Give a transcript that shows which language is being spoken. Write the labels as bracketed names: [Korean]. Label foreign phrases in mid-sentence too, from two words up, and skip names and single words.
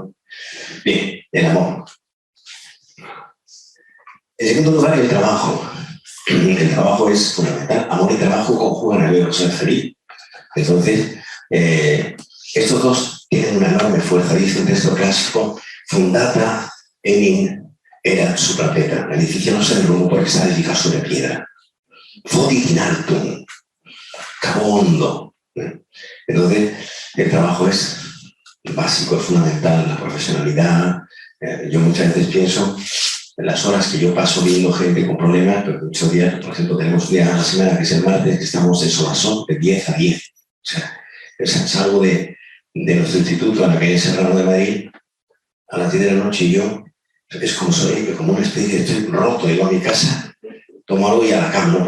[Spanish] Bien, el amor. En segundo lugar, el trabajo. El trabajo es fundamental. Amor y trabajo conjugan el verbo ser feliz. Entonces, estos dos tienen una enorme fuerza. Dice un texto clásico, [Latin] fundata enim erat supra petra. [Spanish] El edificio no se derrumbó porque está edificado sobre piedra. [Latin] Fodit in altum, [Spanish] cavo hondo. Entonces, el trabajo es básico, es fundamental, la profesionalidad. Yo muchas veces pienso en las horas que yo paso viendo gente con problemas, pero muchos días, por ejemplo, tenemos un día a la semana, que es el martes, que estamos de sol a sol, de 10 a 10. O sea, salgo de nuestro instituto en la calle Serrano de Madrid a las 10 de la noche y yo, es como soy, como una especie de estoy roto, digo a mi casa, tomo algo y a la cama, ¿no?